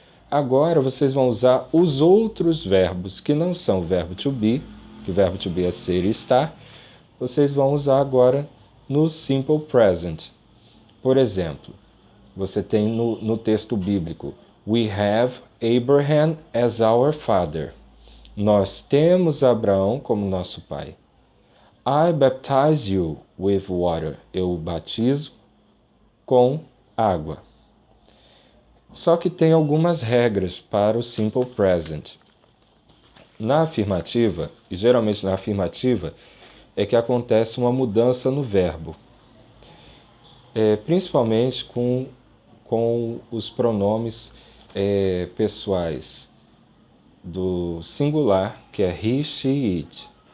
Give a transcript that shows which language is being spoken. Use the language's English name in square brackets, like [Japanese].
[Portuguese] Agora, vocês vão usar os outros verbos que não são o verbo to be, que o verbo to be é ser e estar, vocês vão usar agora no Simple Present. Por exemplo, você tem no texto bíblico, [English] We have Abraham as our father. [Portuguese] Nós temos Abraão como nosso pai. [English] I baptize you with water. [Portuguese] Eu o batizo com água. Só que tem algumas regras para o Simple Present. Na afirmativa, e geralmente na afirmativa, é que acontece uma mudança no verbo. Principalmente com os pronomes pessoais do singular, que é he, she, it.